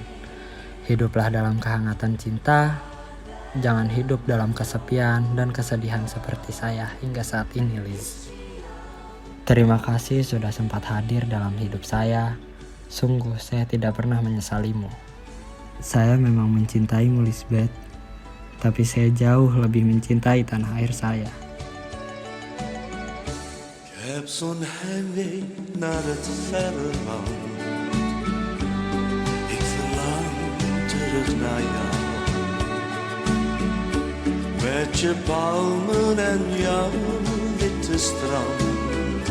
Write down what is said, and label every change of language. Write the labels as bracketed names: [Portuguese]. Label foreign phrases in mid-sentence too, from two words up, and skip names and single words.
[Indonesian] Hiduplah dalam kehangatan cinta. Jangan hidup dalam kesepian dan kesedihan seperti saya hingga saat ini, Liz. Terima kasih sudah sempat hadir dalam hidup saya. Sungguh saya tidak pernah menyesalimu. Saya memang mencintaimu, Lisbeth. Tapi saya jauh lebih mencintai tanah air saya. [Dutch] Ik heb zo'n heimwee naar het verre land. Ik verlang terug naar jou. Met je palmen en jouw witte strand.